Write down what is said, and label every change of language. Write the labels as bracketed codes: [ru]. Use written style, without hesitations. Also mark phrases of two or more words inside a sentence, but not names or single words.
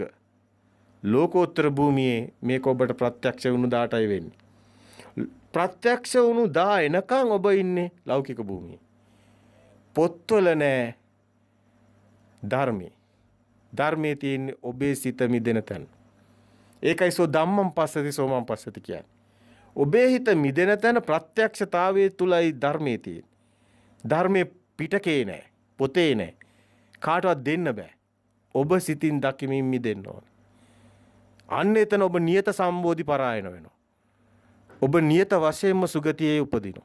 [si] ලෝකෝත්තර භූමියේ මේක ඔබට ප්‍රත්‍යක්ෂ වුණු දාටයි වෙන්නේ. ප්‍රත්‍යක්ෂ වුණු දා එනකන් ඔබ ඉන්නේ ලෞකික භූමියේ. පොත්වල නෑ ධර්මයේ. ධර්මයේ තියෙන්නේ ඔබේ සිත මිදෙන තැන. ඒකයි [pi] සෝ ධම්මං පස්සති සෝමං පස්සති [si] කියන්නේ. ඔබේ හිත මිදෙන තැන ප්‍රත්‍යක්ෂතාවයේ තුලයි ධර්මයේ තියෙන්නේ. ධර්මයේ පිටකේ නෑ, පොතේ නෑ. කාටවත් දෙන්න බෑ. ඔබ සිතින් දකිමින් මිදෙන්න ඕන. අන්න එතන ඔබ නියත සම්බෝධි පරායන වෙනවා. ඔබ නියත වශයෙන්ම සුගතියේ උපදිනවා.